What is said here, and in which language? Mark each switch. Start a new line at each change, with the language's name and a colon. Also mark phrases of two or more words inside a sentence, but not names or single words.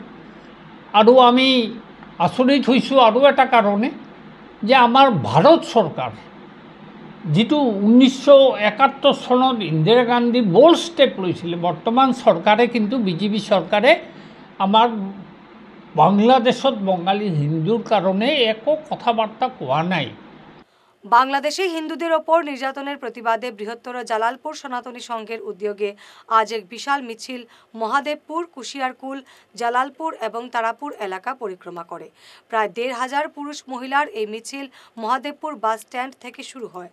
Assamese: আৰু আমি আচৰিত হৈছোঁ আৰু এটা কাৰণে যে আমাৰ ভাৰত চৰকাৰ যিটো 1971 চনত ইন্দিৰা গান্ধী
English: bold step
Assamese: লৈছিলে, বৰ্তমান চৰকাৰে কিন্তু বিজেপি চৰকাৰে আমাৰ বাংলাদেশত বঙালী হিন্দুৰ কাৰণে একো কথাবাৰ্তা কোৱা নাই।
Bangla: বাংলাদেশে হিন্দুদের ওপর নির্যাতনের প্রতিবাদে বৃহত্তর জালালপুর সনাতনী সংঘের উদ্যোগে আজ এক বিশাল মিছিল মহাদেবপুর, কুশিয়ারকুল, জালালপুর এবং তারাপুর এলাকা পরিক্রমা করে। প্রায় 1,500 পুরুষ মহিলার এই মিছিল মহাদেবপুর বাস স্ট্যান্ড থেকে শুরু হয়।